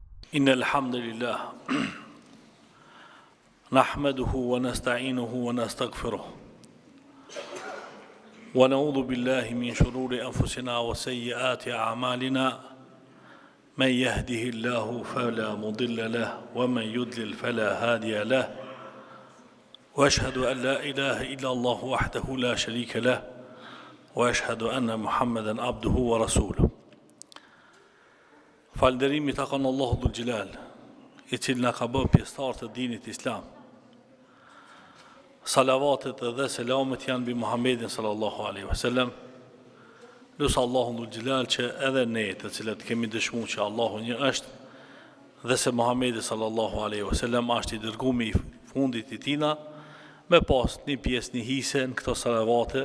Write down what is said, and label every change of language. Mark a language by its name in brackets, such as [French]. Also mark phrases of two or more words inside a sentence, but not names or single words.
[Arabic] إن الحمد لله نحمده ونستعينه ونستغفره ونعوذ بالله من شرور أنفسنا وسيئات أعمالنا من يهده الله فلا مضل له ومن يضلل فلا هادي له وأشهد أن لا إله إلا الله وحده لا شريك له وأشهد أن محمدا عبده ورسوله. [Albanian] Falënderimi takon Allahu [Arabic] ذو الجلال, [Albanian] I cili na ka bërë pjesëtar të dinit islam. Salavatet dhe selamet janë mbi Muhammedin [Arabic] صلى الله عليه وسلم. [Albanian] Lutë Allahu [Arabic] ذو الجلال [Albanian] që edhe ne të cilët kemi dëshmuar që Allahu një është dhe se Muhammedi [Arabic] صلى الله عليه وسلم [Albanian] është I dërguar I fundit I tina, me pas një pjesë një hise në këto salavate.